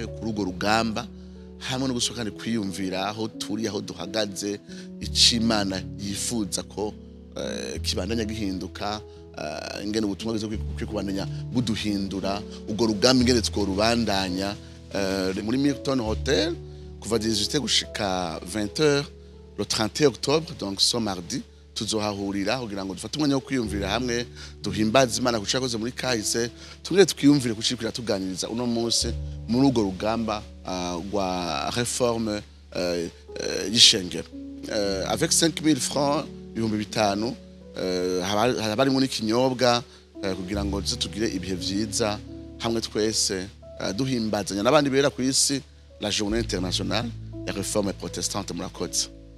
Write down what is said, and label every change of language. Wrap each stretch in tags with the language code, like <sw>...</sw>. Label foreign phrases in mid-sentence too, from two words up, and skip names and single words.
<rn>kuri ugo rugamba hamwe no gusoka kandi kwiyumvira aho turi aho duhagaze icimana yifuza ko kibandanya gihinduka ingene ubutumwa bwo kwikubandanya buduhindura ugo rugamba ingene tworubandanya muri Milton Hotel kuva 18 gushika 20h</rn> <fr>le 31 octobre donc ce mardi</fr> <rn>tuzohahurira kugira ngo dufate umwanya wo kwiyumvira hamwe duhimbaza Imana kucakoze muri kahise tugire tukiyumvire kucikira tuganiriza uno munsi muri ugo rugamba rwa réforme y'ishengero</rn> <fr>avec 5000 francs</fr> <rn>5,000 habari muri kinyobwa kugira ngo tugire ibihe vyiza hamwe twese duhimbazanya n'abandi bera ku isi</rn> <fr>la journée internationale</fr> <rn>ya</rn> <fr>réforme protestante</fr> <rn>murakoze.</rn>